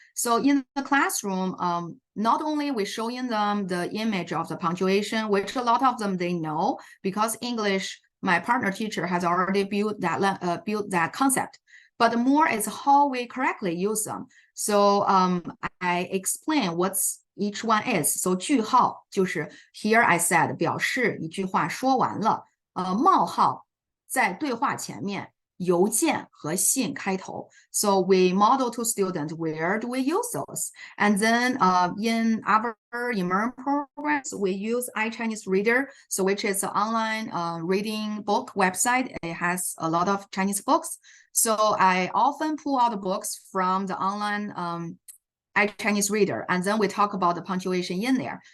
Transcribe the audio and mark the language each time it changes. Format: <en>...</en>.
<en>So in the classroom, not only we showing them the image of the punctuation, which a lot of them they know, because English, my partner teacher has already built that concept. But more is how we correctly use them. So I explain what's each one is.</en> <zh>So 句号就是</zh> <en>here I said</en> <zh>表示一句话说完了。冒号在对话前面，邮件和信开头。</zh> <en>So we model to students where do we use those? And then in our immersion programs, we use iChinese Reader, so which is an online reading book website. It has a lot of Chinese books. So I often pull out the books from the online iChinese Reader, and then we talk about the punctuation in there.</en>